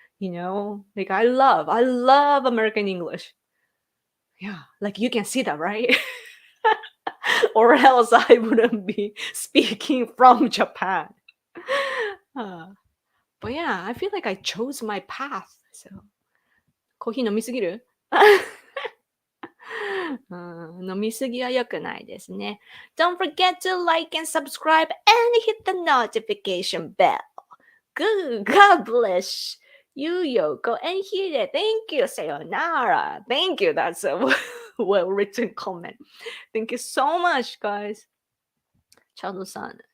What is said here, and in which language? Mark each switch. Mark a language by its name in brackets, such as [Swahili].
[English] Like I love American English. Yeah, like you can see that, right? Or else I wouldn't be speaking from Japan. Uh, but yeah, I feel like I chose my path. [Japanese] So, コーヒー飲みすぎる飲みすぎは良くないですね。 [English] Don't forget to like and subscribe and hit the notification bell. Good, God bless you, Yoko, and Hide. Thank you, sayonara. Thank you. That's a well-written comment. Thank you so much, guys. Chado-san.